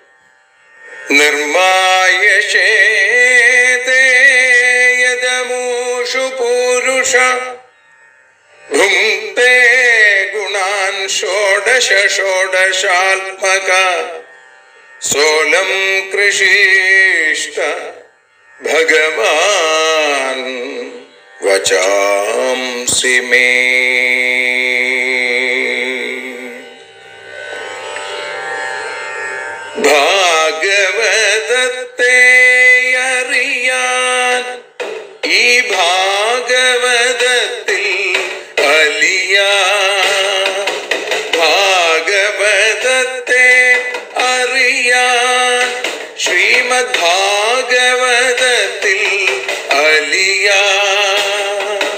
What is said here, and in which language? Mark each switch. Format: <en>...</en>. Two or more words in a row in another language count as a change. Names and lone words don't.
<sa>निर्मायशेते यदमूषु पूरुष भुङ्क्ते गुणान् षोडश षोडशात्मका सोऽलं कृषीष्ट भगवान् वचांसि मे।</sa> <ml>ഭാഗവതത്തെ അറിയാൻ ഈ ഭാഗവതത്തിൽ അലിയാൻ, ഭാഗവതത്തെ അറിയാൻ ശ്രീമദ് ഭാഗവതത്തിൽ അലിയാൻ.</ml>